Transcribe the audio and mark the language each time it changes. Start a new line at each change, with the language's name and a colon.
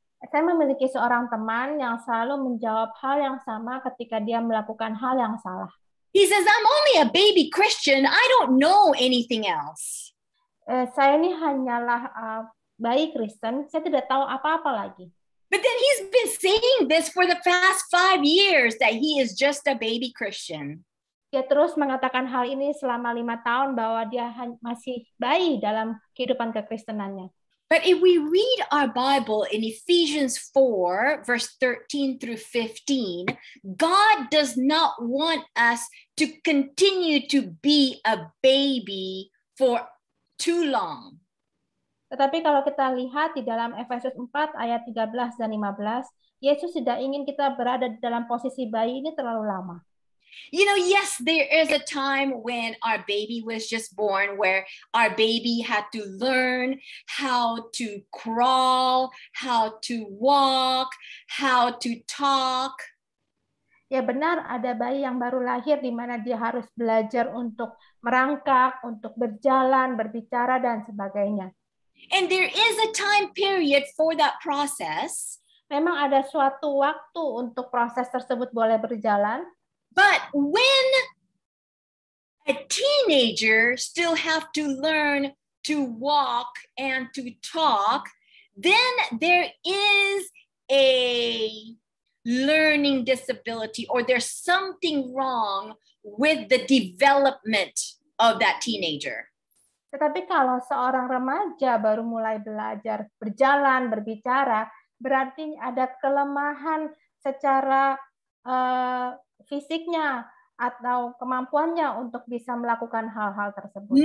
Indonesian: Saya memiliki seorang teman yang selalu menjawab hal yang sama ketika dia melakukan hal yang salah.
English: He says, I'm only a baby Christian. I don't know anything else.
Indonesian: Saya ini hanyalah bayi Kristen, saya tidak tahu apa-apa lagi.
English: But then he's been saying this for the past 5 years that he is just a baby Christian.
Indonesian: Dia terus mengatakan hal ini selama 5 tahun bahwa dia masih bayi dalam kehidupan kekristenannya.
English: But if we read our Bible in Ephesians 4, verse 13 through 15, God does not want us to continue to be a baby for too long.
Indonesian: Tetapi kalau kita lihat di dalam Efesus 4 ayat 13 dan 15, Yesus tidak ingin kita berada di dalam posisi bayi ini terlalu lama.
English: You know, yes, there is a time when our baby was just born where our baby had to learn how to crawl, how to walk, how to talk.
Indonesian: Ya benar, ada bayi yang baru lahir di mana dia harus belajar untuk merangkak, untuk berjalan, berbicara, dan sebagainya.
English: And there is a time period for that process.
Indonesian: Memang ada suatu waktu untuk proses tersebut boleh berjalan.
English: But when a teenager still have to learn to walk and to talk, then there is a learning disability or there's something wrong with the development of that teenager.
Indonesian: Tetapi kalau seorang remaja baru mulai belajar berjalan, berbicara, berarti ada kelemahan secara fisiknya atau kemampuannya untuk bisa melakukan hal-hal tersebut.